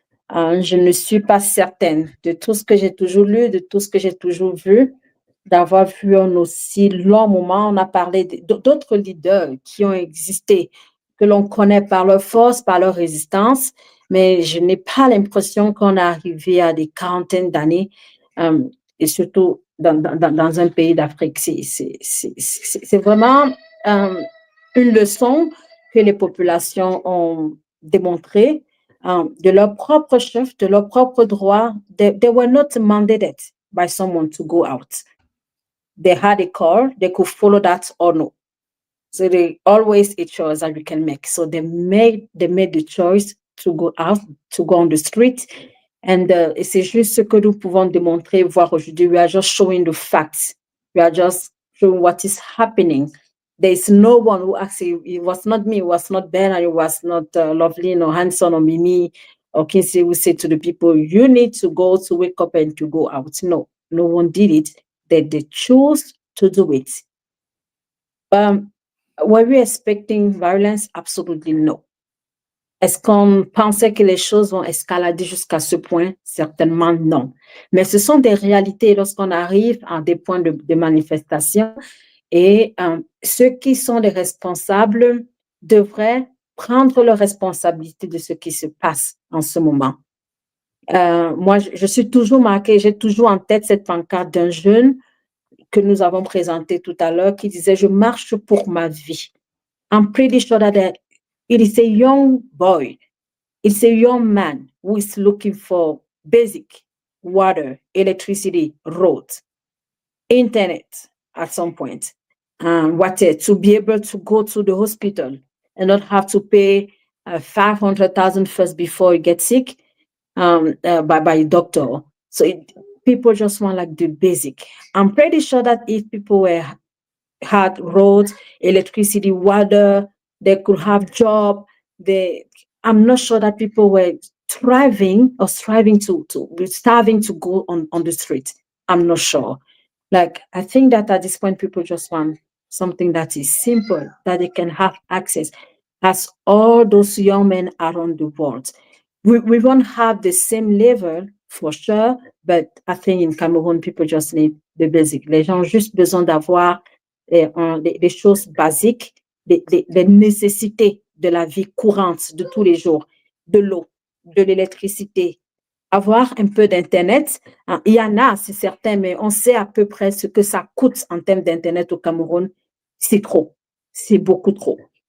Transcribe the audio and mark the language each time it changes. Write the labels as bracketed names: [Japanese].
[French] Je ne suis pas certaine de tout ce que j'ai toujours lu, de tout ce que j'ai toujours vu, d'avoir vu un aussi long moment. On a parlé d'autres leaders qui ont existé, que l'on connaît par leur force, par leur résistance, mais je n'ai pas l'impression qu'on est arrivé à des quarantaines d'années, et surtout dans un pays d'Afrique. C'est vraiment une leçon que les populations ont démontré de leur propre chef, de leur propre droit. [English] They were not mandated by someone to go out. They had a call, they could follow that or no. So they always a choice that you can make. So they made the choice to go out, to go on the street. [French] And c'est juste ce que nous pouvons démontrer, voir aujourd'hui. [English] We are just showing the facts. We are just showing what is happening. There is no one who actually, it was not me, it was not Ben, it was not Loveline or Hanson or Mimi or Kinsey who said to the people, you need to go to wake up and to go out. No one did it. They chose to do it. Were we expecting violence? Absolutely no. [French] Est-ce qu'on pensait que les choses vont escalader jusqu'à ce point? Certainement non. Mais ce sont des réalités lorsqu'on arrive à des points de manifestation. Et ceux qui sont les responsables devraient prendre leur responsabilité de ce qui se passe en ce moment. Moi, je suis toujours marquée, j'ai toujours en tête cette pancarte d'un jeune que nous avons présenté tout à l'heure qui disait « Je marche pour ma vie ». [English] I'm pretty sure that it is a young boy, it's a young man who is looking for basic water, electricity, roads, internet at some point. To be able to go to the hospital and not have to pay 500,000 first before you get sick by a doctor. So people just want like the basic. I'm pretty sure that if people had roads, electricity, water, they could have job. I'm not sure that people were thriving or starving to go on the street. I'm not sure. Like, I think that at this point, people just want something that is simple, that they can have access, as all those young men around the world. We won't have the same level, for sure, but I think in Cameroon, people just need the basic. [French] Les gens ont juste besoin d'avoir des choses basiques, des nécessités de la vie courante de tous les jours, de l'eau, de l'électricité, avoir un peu d'Internet. Il y en a, c'est certain, mais on sait à peu près ce que ça coûte en termes d'Internet au Cameroun. C'est trop. C'est beaucoup trop.